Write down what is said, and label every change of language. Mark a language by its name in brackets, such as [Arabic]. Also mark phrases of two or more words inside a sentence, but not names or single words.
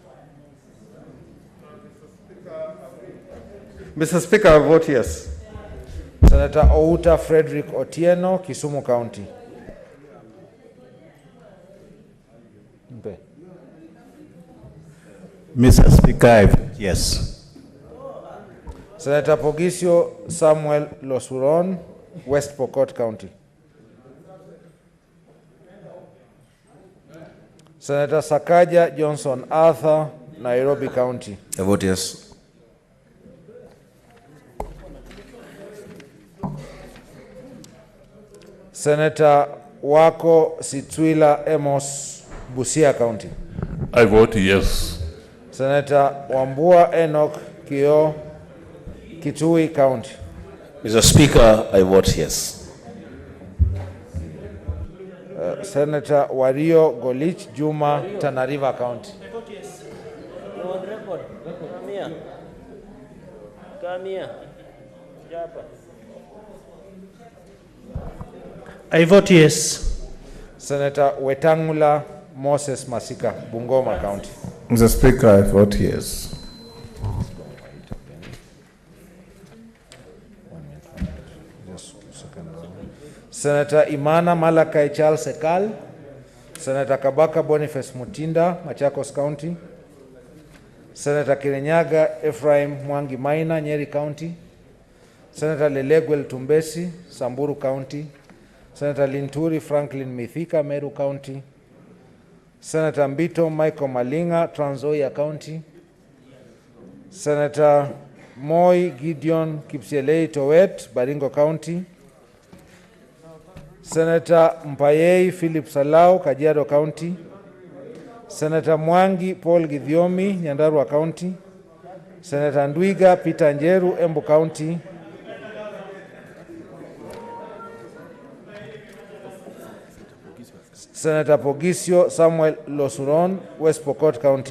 [English] Mr. Speaker, I vote yes. Senator Outa Frederick Otieno, Kisumu County. Mr. Speaker, I vote yes. Senator Pogisio Samuel Losuron, West Pokot County. Senator Sakaja Johnson Arthur, Nairobi County. I vote yes. Senator Wako Sitwila Amos, Busia County. I vote yes. Senator Wambua Enoch Kio, Kitui County. Mr. Speaker, I vote yes. Senator Wario Golich Juma, Tana River County. I vote yes. You're on record. Come here. Come here. Japa. I vote yes. Senator Wetangula Moses Masika, Bungoma County. Mr. Speaker, I vote yes. Senator Imana Malakai Charles Ekal, Senator Kabaka Boniface Mutinda, Machakos County. Senator Kirinyaga Ephraim Mwangi Maina, Nyeri County. Senator Lelegwel Tumbesi, Samburu County. Senator Linturi Franklin Mithika, Meru County. Senator Mbito Michael Malinga, Trans Nzoia County. Senator Moi Gideon Kipsielei Towet, Baringo County. Senator Mpayei Philip Salau, Kajiado County. Senator Mwangi Paul Githiomi, Nyandarua County. Senator Ndwiga Peter Njeru, Embu County. Senator Pogisio Samuel Losuron, West Pokot County.